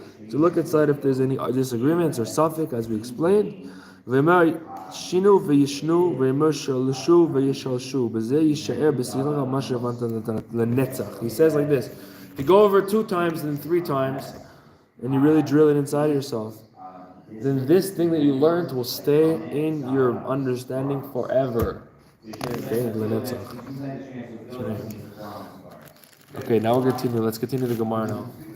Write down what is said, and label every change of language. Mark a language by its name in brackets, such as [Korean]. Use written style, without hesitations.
[English] To look inside if there's any disagreements or suffix, as we explained. [Hebrew] שינו וישנו וימושלשו וישלשו בזה יישאר בשכלך מה שהבנת לנצח. [English] He says like this, if you go over 2 times and 3 times and you really drill it inside yourself, then this thing that you learned will stay in your understanding forever. Okay, לנצח. Okay, now we'll continue. Let's continue the Gemara now.